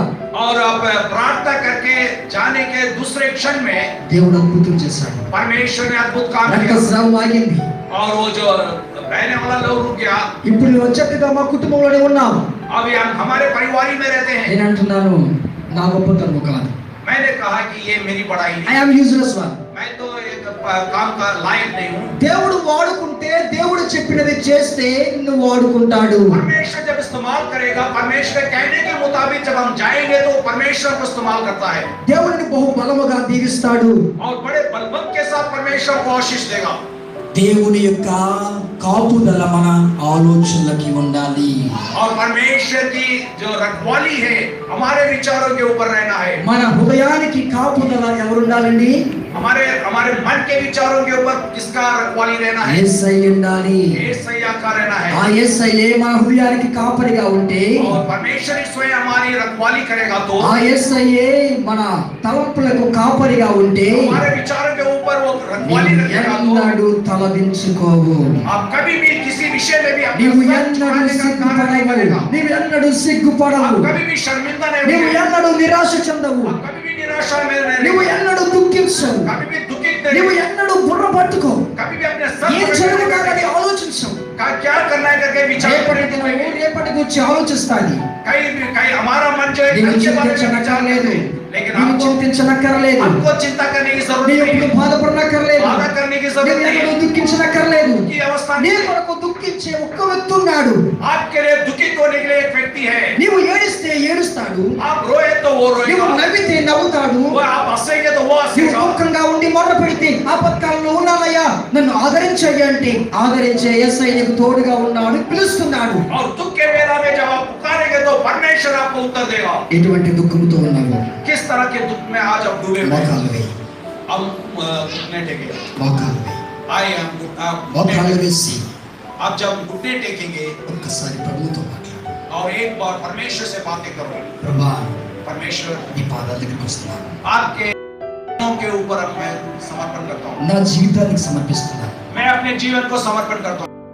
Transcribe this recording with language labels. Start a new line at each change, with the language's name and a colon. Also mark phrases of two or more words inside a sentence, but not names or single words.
Hindi: और आप प्रार्थना करके जाने के दूसरे क्षण में
Telugu: దేవుడు అద్భుతం చేశాడు.
Hindi: परमेश्वर ने अद्भुत काम किया
Telugu: రక్తస్రావం ఆగింది.
Hindi: और वो जो बहने वाला लोग रुक गया।
Telugu: ఇప్పుడు నువ్వు చక్కగా మా కుటుంబంలోనే ఉన్నాం.
Hindi: अभी हम हमारे परिवार ही में रहते हैं।
Telugu: నేను అంటున్నాను నా గొప్పతనం కాదు,
Hindi: मैंने कहा कि ये मेरी बड़ाई
English: ఐ
Hindi: नहीं,
English: am useless one.
Hindi: मैं तो एक काम का लायक नहीं हूँ।
Telugu: దేవుడు వాడుకుంటే, దేవుడు చెప్పినది చేస్తే నువ్వు వాడుకుంటాడు.
Hindi: परमेश्वर जब इस्तेमाल करेगा, परमेश्वर के कहने के मुताबिक जब हम जाएंगे तो परमेश्वर को इस्तेमाल करता है
Telugu: దేవుడిని బహు బలముగా దీవిస్తాడు.
Hindi: और बड़े बलवंत के साथ परमेश्वर को आशीष देगा।
Telugu: దేవుని యొక్క కాపుదల మన ఆలోచనలకి ఉండాలి.
Hindi: और परमेश्वर की जो रखवाली है हमारे विचारों के ऊपर रहना है।
Telugu: మన హృదయానికి కాపుదల ఎవరు ఉండాలండి?
Hindi: हमारे हमारे मन के विचारों के ऊपर किसका रखवाली रहना है?
Telugu: యేసయ్య ఉండాలి.
Hindi: యేసయ్య का रहना है।
Telugu: ఆ యేసయ్యే మన హృదయానికి కాపరిగా ఉంటే,
Hindi: और परमेश्वर ही स्वयं हमारी रखवाली करेगा तो
Telugu: ఆ యేసయ్యే మన తలంపులకు కాపరిగా ఉంటే,
Hindi: हमारे विचारों के ऊपर वो रखवाली रखेगा तो
Telugu: ఎన్నడూ తలదించుకోవు.
Hindi: आप कभी भी किसी विषय में भी अपना
Telugu: నీవు
Hindi: सर
Telugu: ఎన్నడూ
Hindi: झुकाने का कार्य नहीं
Telugu: సిగ్గుపడవు,
Hindi: करेगा।
Telugu: నీవు ఎన్నడూ సిగ్గుపడవు,
Hindi: आप कभी भी शर्मिंदा नहीं
Telugu: నీవు
Hindi: होंगे।
Telugu: ఎన్నడూ నిరాశ చెందవు,
Hindi: आप कभी भी निराशा में नहीं
Telugu: నీవు
Hindi: रहेंगे।
Telugu: ఎన్నడూ దుఃఖించవు,
Hindi: कभी भी दुखित
Telugu: నీవు
Hindi: नहीं,
Telugu: ఎన్నడూ బుర్ర పట్టుకో,
Hindi: कभी भी अपने सर
Telugu: ఏం
Hindi: पर
Telugu: జరుగుతుందని ఆలోచించవు.
Hindi: क्या करना है करके विचार
Telugu: రేపటి దినము రేపటి గురించి ఆలోచిస్తాది.
Hindi: कहीं हमारा मन जो है
Telugu: నీవు
Hindi: कल के बारे में विचार
Telugu: చింతించనక్కర్లేదు,
Hindi: करते हैं। लेकिन
Telugu: నీవు
Hindi: आपको
Telugu: చింతించనక్కర్లేదు,
Hindi: हमको चिंता करने की जरूरत
Telugu: నీవు
Hindi: नहीं
Telugu: ఎప్పుడు
Hindi: है,
Telugu: బాధపడనక్కర్లేదు,
Hindi: बाधा करने की
Telugu: నీవు
Hindi: जरूरत नहीं
Telugu: ఎన్నడూ
Hindi: है।
Telugu: దుఃఖించనక్కర్లేదు.
Hindi: की अवस्था
Telugu: నీ
Hindi: नहीं है।
Telugu: కొరకు దుఃఖించే ఒక్క వ్యక్తి ఉన్నాడు.
Hindi: आपके लिए दुखित होने के लिए एक व्यक्ति है।
Telugu: నీవు ఏడిస్తే ఏడుస్తాడు,
Hindi: आप रोए तो वो
Telugu: నీవు
Hindi: रोएगा,
Telugu: నవ్వితే నవ్వుతాడు,
Hindi: वो आप हंसेंगे तो वो
Telugu: నీవు
Hindi: हंसेगा।
Telugu: దుఃఖంగా ఉండి మొదలు పెడితే ఆపత్కాలంలో ఉన్నానయ్యా నన్ను ఆదరించయ్యా అంటే ఆదరించే యేసయ్య నీకు తోడుగా ఉన్నాడు, పిలుస్తున్నాడు.
Hindi: और दुख के वेला में जब आप पुकारेंगे तो परमेश्वर आपको उत्तर देगा।
Telugu: ఎటువంటి దుఃఖంతో ఉన్నావు?
Hindi: किस तरह के दुख में आज आप डूबे हुए हैं?
Telugu: మోకాళ్ళు వేయి,
Hindi: हम घुटने टेकेंगे।
Telugu: మోకాళ్ళు వేయి,
Hindi: आइए हम
Telugu: మోకాళ్ళు వేసి
Hindi: आप जब घुटने टेकेंगे
Telugu: ఒక్కసారి ప్రభువుతో మాట్లాడు.
Hindi: और एक बार परमेश्वर से बातें करो।
Telugu: ప్రభా
Hindi: परमेश्वर
Telugu: నీ పాదాల దగ్గరికి వస్తున్నాను,
Hindi: आपके चरणों के ऊपर अब मैं समर्पण करता हूँ।
Telugu: నా జీవితానికి సమర్పిస్తున్నాను.
Hindi: मैं अपने जीवन को समर्पण करता हूँ।